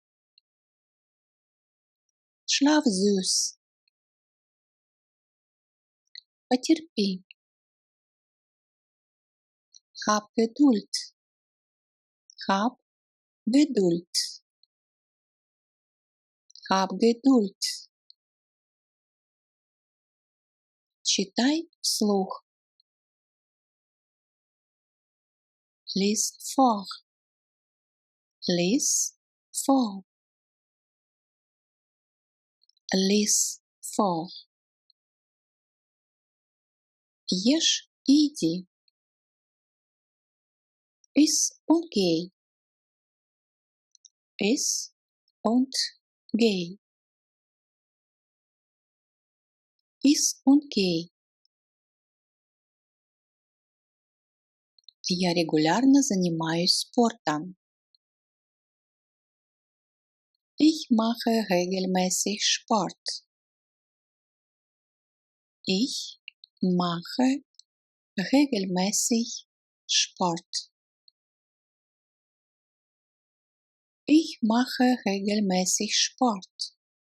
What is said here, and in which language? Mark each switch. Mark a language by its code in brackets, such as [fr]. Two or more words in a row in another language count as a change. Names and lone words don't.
[de] Schlaf süß. [ru] Потерпи. [de] Hab Geduld. Hab Geduld. Hab Geduld. [ru] Читай вслух. [de] Lies vor. Lies vor. Lies vor. [ru] Ешь и иди. [de] Iss und geh. Iss und geh. Iss und geh. [ru] Я регулярно занимаюсь спортом. [de] Ich mache regelmäßig Sport. Ich mache regelmäßig Sport. Ich mache regelmäßig Sport.